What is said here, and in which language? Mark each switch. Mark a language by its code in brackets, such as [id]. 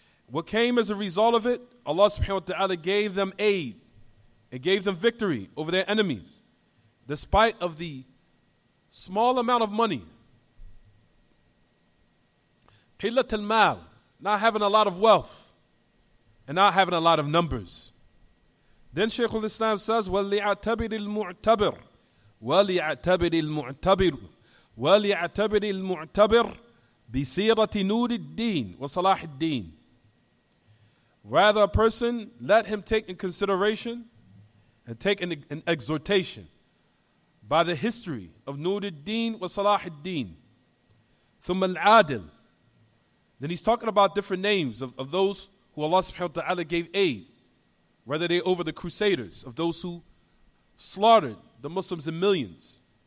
[en] What came as a result of it, Allah subhanahu wa ta'ala gave them aid and gave them victory over their enemies, despite of the small amount of money. Qillat al-mal, not having a lot of wealth and not having a lot of numbers. Then Shaykh al-Islam says, [ar] وَلِيَعْتَبِرِ الْمُعْتَبِرِ وَلِيَعْتَبِرِ الْمُعْتَبِرِ وَلِيَعْتَبِرِ الْمُعْتَبِرِ بِسِيرَةِ نُورِ الدِّينِ وَصَلَاحِ الدِّينِ. [en] Rather, a person, let him take in consideration and take an exhortation by the history of Nur al-Din wa Salah al-Din. [ar] ثُمَّ الْعَادِلِ. [en] Then he's talking about different names of those who Allah subhanahu wa ta'ala gave aid, whether they over the Crusaders, of those who slaughtered the Muslims in millions.